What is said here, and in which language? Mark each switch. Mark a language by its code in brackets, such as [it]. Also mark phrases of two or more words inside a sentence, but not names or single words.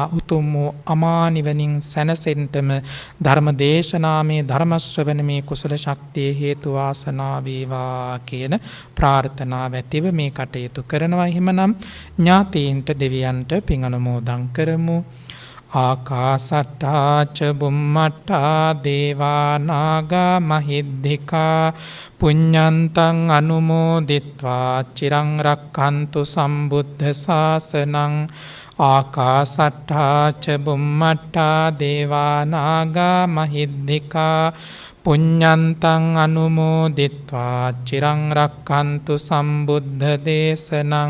[si] උතුම් වූ අමා නිවනින් සැනසෙන්නටම ධර්ම දේශනාමේ ධර්ම ශ්‍රවණමේ කුසල ශක්තිය හේතු වාසනා වේවා කියන ප්‍රාර්ථනාව ඇතිව මේ කටයුතු කරනවා. එහෙමනම් ඥාතීන්ට දෙවියන්ට පින් අනුමෝදන් කරමු. [pi] ආකාසට්ටා ච බුම්මට්ටා දේවා නාග මහිද්దికා පුඤ්ඤන්තං අනුමෝදිත්වා චිරං රක්ඛන්තු සම්බුද්ධ ශාසනං. ආකාසට්ටා ච බුම්මට්ටා දේවා නාග මහිද්దికා පුඤ්ඤන්තං අනුමෝදිත්වා චිරං රක්ඛන්තු සම්බුද්ධ දේශනං.